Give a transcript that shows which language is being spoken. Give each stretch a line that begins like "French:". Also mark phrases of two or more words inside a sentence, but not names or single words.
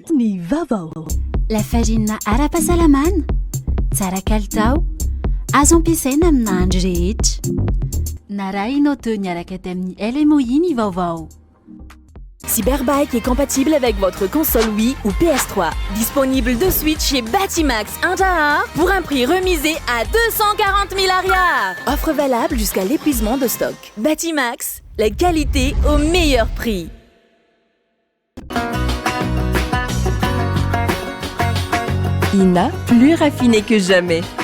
Malagasy: Ni Vavao.
French: La farine
Malagasy: ara-pahasalamana, tsara kalitao, azo ampiasaina amina andro rehetra. Narahinao teo niaraka tamin'ny LMOI Ni Vavao.
French: Cyberbike est compatible avec votre console Wii ou PS3. Disponible de suite chez Batimax Inter pour un prix remisé à 240 000 arrières. Offre valable jusqu'à l'épuisement de stock. Batimax, la qualité au meilleur prix. INA, plus raffiné que jamais.